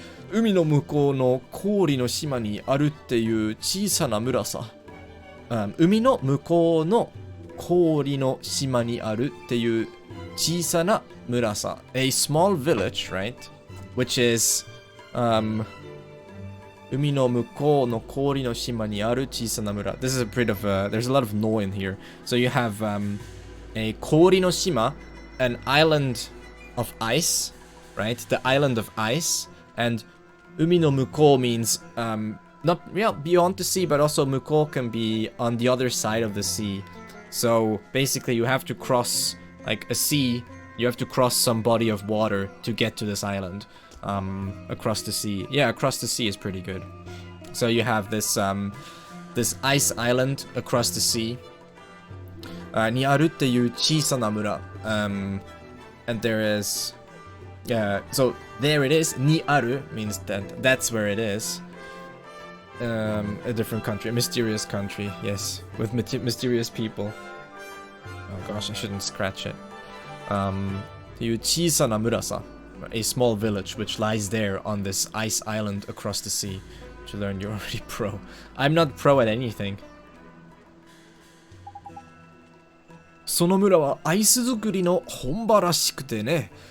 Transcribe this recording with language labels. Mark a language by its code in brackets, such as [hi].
[ja] 海の向こうの氷の島にあるっていう小さな村さ。海の向こうの氷の島にあるっていう小さな村さ。 [en] A small village, right? Which is, [ja] 海の向こうの氷の島にある小さな村。 [en] This is a bit of there's a lot of no in here. So you have a [ja] 氷の島, [en] an island of ice, right? The island of ice. And [ja] 海の向こう [en] means not beyond the sea, but also 向こう can be on the other side of the sea. So basically you have to cross like a sea, you have to cross some body of water to get to this island. Across the sea. Yeah, across the sea is pretty good. So you have this this ice island across the sea. [ja] にあるっていう小さな村. [en] And there is so there it is. [ja] にある [en] means that that's where it is. A different country, a mysterious country, yes, with mysterious people. Oh gosh, I shouldn't scratch it. [ja] っていう小さな村さ. [en] A small village which lies there on this ice island across the sea. Which you learned you're already pro. I'm not pro at anything. [ja] その村はアイス作りの本場らしくてね。